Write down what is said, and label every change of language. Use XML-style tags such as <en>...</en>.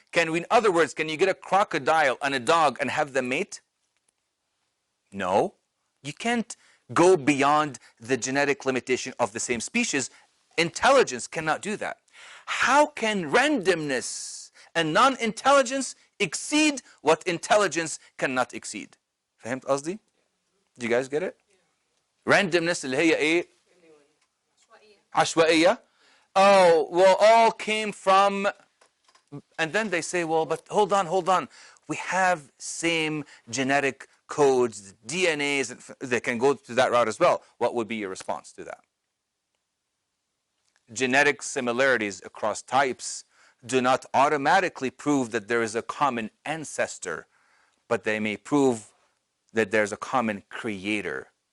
<en>Can we, in other words, can you get a crocodile and a dog and have them mate? No. You can't go beyond the genetic limitation of the same species. Intelligence cannot do that. How can randomness and non-intelligence exceed what intelligence cannot exceed?</en> <ar>فهمت قصدي?</ar> <en>Do you guys get it?</en> <ar>Randomness اللي هي ايه؟ عشوائية.</ar> <en>Oh, well, all came from, and then they say, well, but hold on. We have same genetic codes, DNAs, and they can go to that route as well. What would be your response to that? Genetic similarities across types do not automatically prove that there is a common ancestor, but they may prove that there's a common creator.</en>